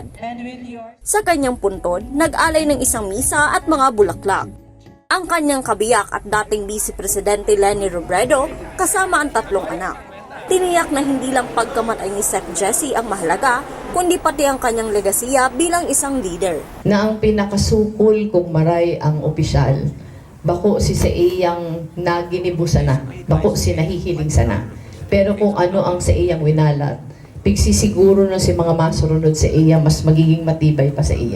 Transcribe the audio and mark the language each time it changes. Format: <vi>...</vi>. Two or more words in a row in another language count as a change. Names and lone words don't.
<tl>Sa kanyang puntod, nag-alay ng isang misa at mga bulaklak. Ang kanyang kabiyak at dating Vice Presidente Leni Robredo kasama ang 3 anak. Tiniyak na hindi lang pagkamatay ni Sec Jesse ang mahalaga, kundi pati ang kanyang legasiya bilang isang leader.</tl> <bik>Na ang pinakasukol kung maray ang opisyal, bako si sa iyang naginibusan na, bako si nahihiling sana. Pero kung ano ang sa iyang winalat, pigsisiguro na si mga masurunod sa iya mas magiging matibay pa sa iya.</bik>